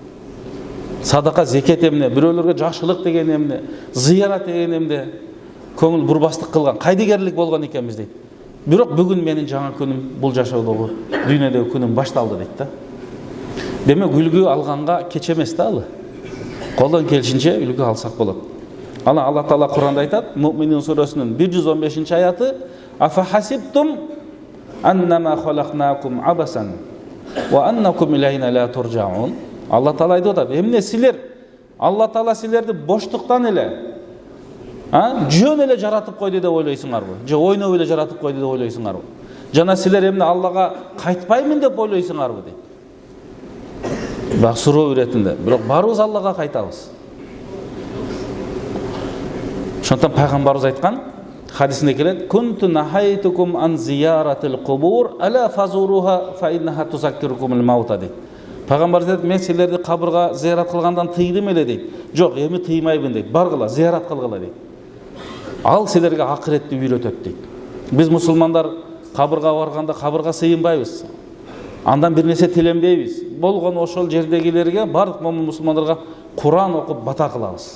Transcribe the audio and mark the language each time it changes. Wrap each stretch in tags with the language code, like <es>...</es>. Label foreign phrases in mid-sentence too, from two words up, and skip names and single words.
<ky>Садака, зекет эмне, бирөөлөргө жакшылык деген эмне, зыярат деген эмне, көңүл бурбастык кылган, кайдыгерлик болгон экенбиз дейт. Бирок бүгүн менин жаңы күнүм, бул жашоодогу дүйнөдөгү күнүм башталды дейт да. Демек үлгү алганга кеч эмес да ал. Колдон келишинче үлгү алсак болот. Ана Алла Таала Куранда айтат, Муъминун сүрөсүнүн 115-аяты:</ky> <ar>"أفحسبتم أنما خلقناكم عبثا وأنكم إلينا لا ترجعون."</ar> <ky>Алла Таала айтып атат, эмне силер Алла Таала силерди боштуктан эле, жөн эле жаратып койду деп ойлойсуңарбы? Же ойноп эле жаратып койду деп ойлойсуңарбы? Жана силер эмне Аллага кайтпаймын деп ойлойсуңарбы дейт. Бак суроо иретинде. Бирок барыбыз Аллага кайтабыз. Ошондон пайгамбарыбыз айткан, хадисинде келет:</ky> <ar>"كنت نهيتكم عن زيارة القبور ألا فزوروها فإنها تذكركم الموت"</ar> <ky>дейт. Пайгамбарыбыз айтат, мен силерди кабырга зыярат кылгандан тыйдым эле дейт. Жок, эми тыймайбын дейт. Баргыла, зыярат кылгыла дейт. Ал силерге акыретти үйрөтөт дейт. Биз мусулмандар кабырга барганда кабырга сыйынбайбыз. Андан бир нерсе тиленбейбиз. Болгон ошол жердегилерге, бардык момун мусулмандарга Куран окуп бата кылабыз.</ky>